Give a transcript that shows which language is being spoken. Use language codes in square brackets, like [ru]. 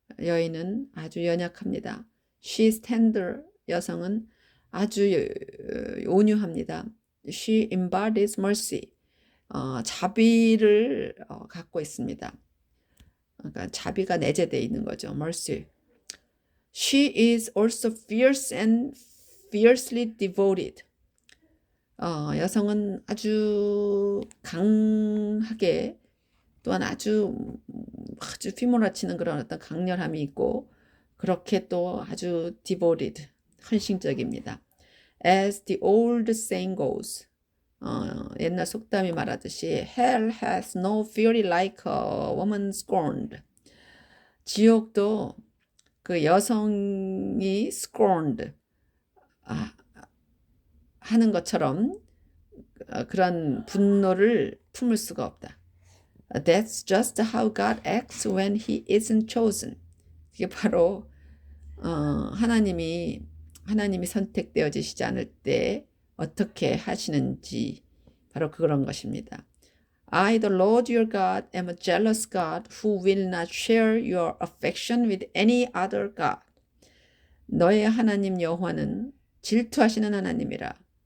[ko] 여인은 아주 연약합니다. [en] She is tender. [ko] 여성은 아주 온유합니다. [en] She embodies mercy. [ko] 자비를 갖고 있습니다. 그러니까 자비가 내재되어 있는 거죠. [en] mercy. She is also fierce and fiercely devoted. [ko] 여성은 아주 강하게 또한 아주 휘몰아치는 그런 어떤 강렬함이 있고 그렇게 또 아주 devoted, 헌신적입니다. [en] As the old saying goes, [ko] 옛날 속담이 말하듯이 [en] Hell has no fury like a woman scorned. [ko] 지옥도 그 여성이 scorned 하는 것처럼 그런 분노를 품을 수가 없다. [en] That's just how God acts when he isn't chosen. [ko] 이게 바로 하나님이 선택되어지시지 않을 때 어떻게 하시는지 바로 그런 것입니다. [en] I, the Lord your God, am a jealous God who will not share your affection with any other God. [ko] 너의 하나님 여호와는 질투하시는 하나님이라.